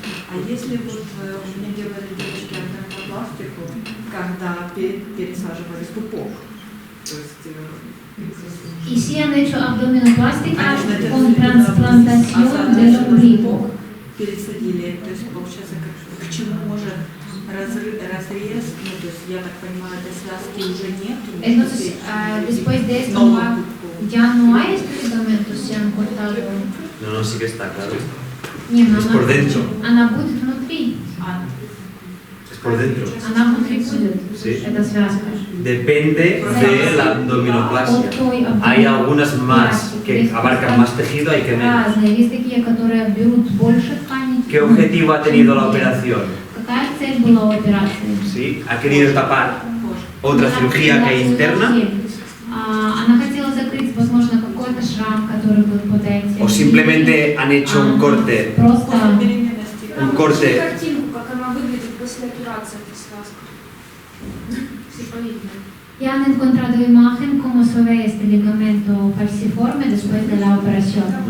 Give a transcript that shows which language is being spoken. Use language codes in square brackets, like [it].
[ru] А если вот мне делали девочки абдоминопластику, когда пересаживали пупок, то есть [es] Y si han hecho abdominoplástica [ru] Конечно, [es] con transplantación del ombligo. [ru] пересадили, то есть получается, к чему может разрез, ну то есть я так понимаю, этой связки уже нет. [es] Entonces, después de esto ya no hay este ligamento, se han cortado. No, sí que está, claro. [ru] Не, но [es] Es por dentro. [ru] она будет внутри. [es] Es por dentro. [ru] Она внутри будет, [es] Sí. [ru] эта связка. [es] Depende de la abdominoplastia. Hay algunas más que abarcan más tejido, hay que menos. [ru] Разные. Есть такие, которые берут больше ткани. [es] ¿Qué objetivo ha tenido la operación? [ru] Какая цель была у операции? [es] ¿Sí? ¿Ha querido tapar otra cirugía que hay interna? [ru] Она хотела закрыть, возможно, какой-то шрам, который был под этим. [es] ¿O simplemente han hecho un corte? [ru] Просто [es] Un corte. [ru] Картинку, как она выглядит после операции, эта связка. [es] Y han encontrado imagen cómo se ve este ligamento falciforme después de la operación.